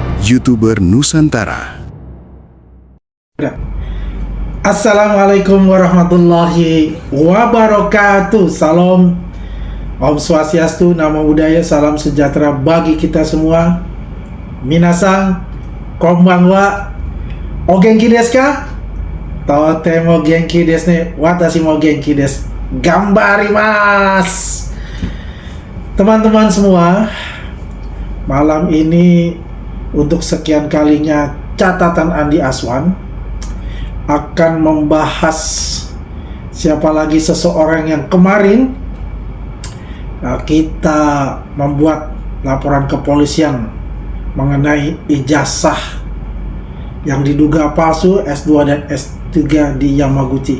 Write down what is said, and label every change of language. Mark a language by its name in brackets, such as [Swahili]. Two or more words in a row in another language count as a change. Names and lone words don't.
[Indonesian] YouTuber Nusantara. [Arabic] السلام عليكم ورحمة الله وبركاته. [Indonesian] Salam [Sanskrit] ॐ स्वस्त्यस्तु, [Pali] Namo Buddhaya, [Indonesian] salam sejahtera bagi kita semua. [Japanese] みなさん、こんばんは、お元気ですか? とても元気ですね。私も元気です. Gambarimasu. [Indonesian] Teman-teman semua, malam ini untuk sekian kalinya catatan Andi Aswan akan membahas siapa lagi seseorang yang kemarin kita membuat laporan kepolisian mengenai ijazah yang diduga palsu S2 dan S3 di Yamaguchi.